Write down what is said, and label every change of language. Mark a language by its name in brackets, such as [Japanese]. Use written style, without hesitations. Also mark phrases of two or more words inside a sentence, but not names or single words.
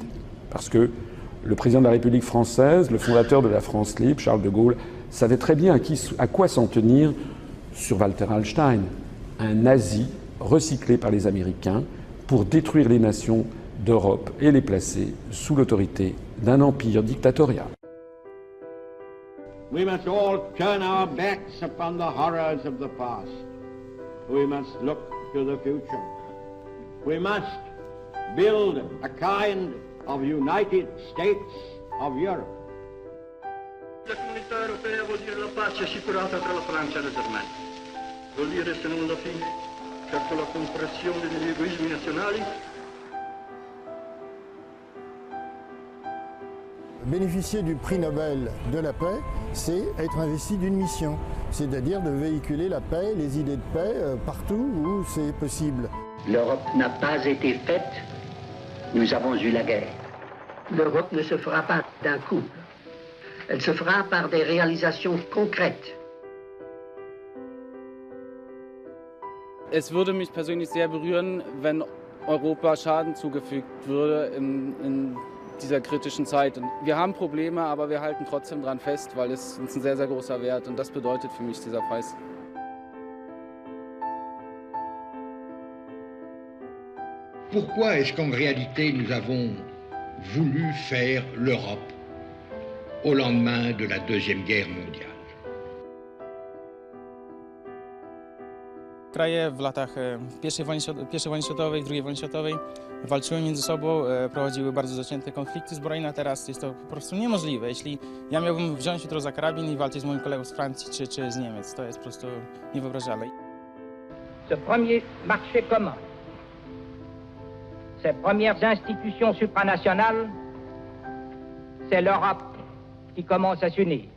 [French] Parce que le président de la République française, le fondateur de la France libre, Charles de Gaulle, savait très bien à quoi s'en tenir sur Walter Hallstein, un nazi recyclé par les Américains pour détruire les nations d'Europe et les placer sous l'autorité d'un empire dictatorial. [English] We must all turn our backs upon the horrors of the past. We must look to the future. We must build a kind of United States of Europe. [Italian] La comunità europea vuol dire la pace assicurata tra la Francia e la Germania. Vuol dire, se non la fine, certo la compressione degli egoismi nazionali. [French] Bénéficier du prix Nobel de la paix, c'est être investi d'une mission, c'est-à-dire de véhiculer la paix, les idées de paix partout où c'est possible. L'Europe n'a pas été faite, nous avons eu la guerre. L'Europe ne se fera pas d'un coup. Elle se fera par des réalisations concrètes. [German] Es würde mich persönlich sehr berühren, wenn Europa Schaden zugefügt würde in dieser kritischen Zeit. Wir haben Probleme, aber wir halten trotzdem dran fest, weil es uns ein sehr, sehr großer Wert und das bedeutet für mich dieser Preis. [French] Pourquoi est-ce qu'en réalité nous avons voulu faire l'Europe au lendemain de la Deuxième Guerre mondiale? [Polish] Kraje w latach I wojny światowej, II wojny światowej walczyły między sobą, prowadziły bardzo zacięte konflikty zbrojne, a teraz jest to po prostu niemożliwe. Jeśli ja miałbym wziąć jutro za karabin i walczyć z moim kolegą z Francji czy z Niemiec, to jest po prostu niewyobrażalne. [French] Ce premier marché commun, ces premières institutions supranationales, c'est l'Europe qui commence à s'unir.